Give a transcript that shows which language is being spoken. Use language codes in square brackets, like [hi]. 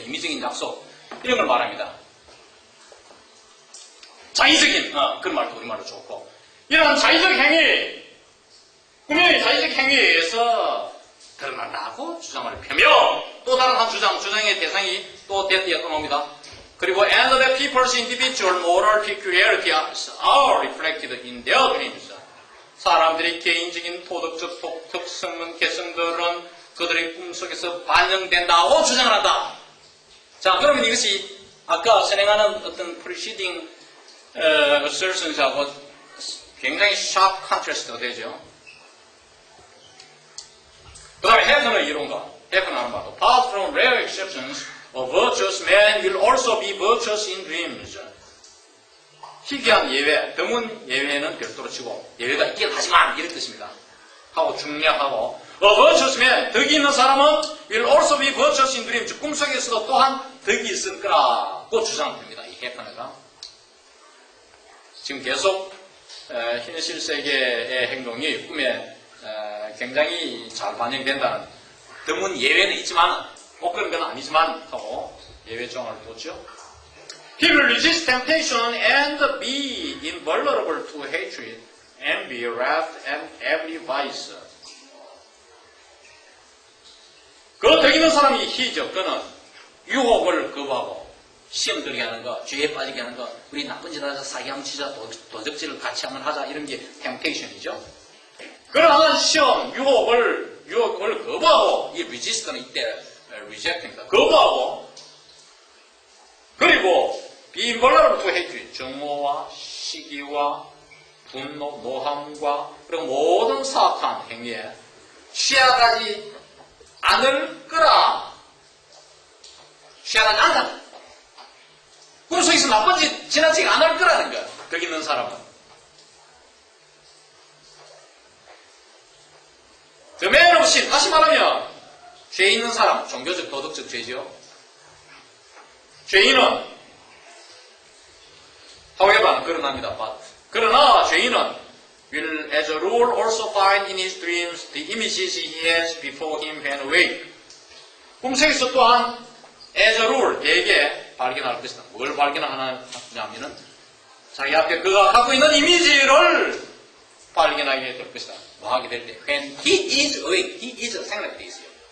[ko] 임의적인 약속 이런 걸 말합니다. 자의적인 그런 말도 우리말로 좋고 이런 자의적 행위 분명히 자의적 행위에 의해서 드러난다고 주장을 펴며 또 다른 한 주장의 대상이 또 대띠에 떠나옵니다. 그리고 [en] and the people's individual moral peculiarities are reflected in their dreams. [ko] 사람들의 개인적인 도덕적 특성은 개성들은 그들의 꿈속에서 반영된다고 주장을 한다. 자, 그러면 이것이 아까 선행하는 어떤 [en] preceding assertions [ko] 하고 굉장히 [en] sharp contrast [ko] 가 되죠. 그 다음에 해프너의 이론가. 해프너 하는 말도 [en] apart from rare exceptions, a virtuous man will also be virtuous in dreams. [ko] 희귀한 예외, 드문 예외는 별도로 치고 예외가 있긴 하지만 이런 뜻입니다. 하고 중요하고 [en] a virtuous man, [ko] 덕이 있는 사람은 [en] will also be virtuous in dreams. [ko] 꿈속에서도 또한 덕이 있을 거라고 주장합니다. 이 해프너가. 지금 계속 현실 세계의 행동이 꿈에 굉장히 잘 반영된다는 드문 예외는 있지만 꼭 그런 건 아니지만 하고 예외 조항을 뒀죠. [en] He will resist temptation and be invulnerable to hatred and be wrapped in every vice. [ko] 그 덕 있는 사람이 희죠. 그는 유혹을 거부하고 시험 들게 하는 거, 죄에 빠지게 하는 거, 우리 나쁜 짓 하자, 사기하면 치자, 도적질을 같이 한번 하자 이런 게 템테이션이죠. 그러한 시험, 유혹을 거부하고 이 resist는 이때 reject입니다. 거부하고 그리고 [en] be invulnerable to hatred, [ko] 증오와 시기와 분노, 노함과 그리고 모든 사악한 행위에 취하지 않을 거라. 취하지 않다. 꿈속에서 나쁜 짓 지나치게 안 할 거라는 거야. 거기 있는 사람은. [en] The man of sin, [ko] 다시 말하면 죄 있는 사람, 종교적 도덕적 죄죠. 죄인은 however 그러나입니다. 그러나 죄인은 [en] will as a rule also find in his dreams the images he has before him when awake. [ko] 꿈속에서 또한 [en] as a rule [ko] 대개 발견할 것이다. 뭘 발견하냐면은 자기 앞에 그가 갖고 있는 이미지를 발견하게 될 것이다. 뭐 하게 될 때 [en] when he is awake, he is [ko] 생각할 때 있어요.